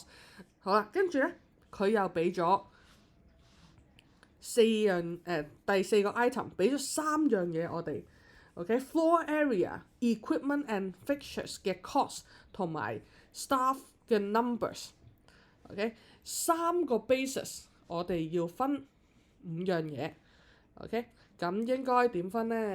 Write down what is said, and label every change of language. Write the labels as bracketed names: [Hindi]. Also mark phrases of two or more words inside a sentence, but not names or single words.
[Cantonese] 好啦，跟住咧佢又俾咗第4個 item， 俾咗3樣嘢我哋。OK， [English] floor area、equipment and fixtures [Cantonese] 嘅 cost 同埋 staff 嘅 numbers。OK， 3個 basis 我哋要分5樣嘢。OK， 咁應該點分呢？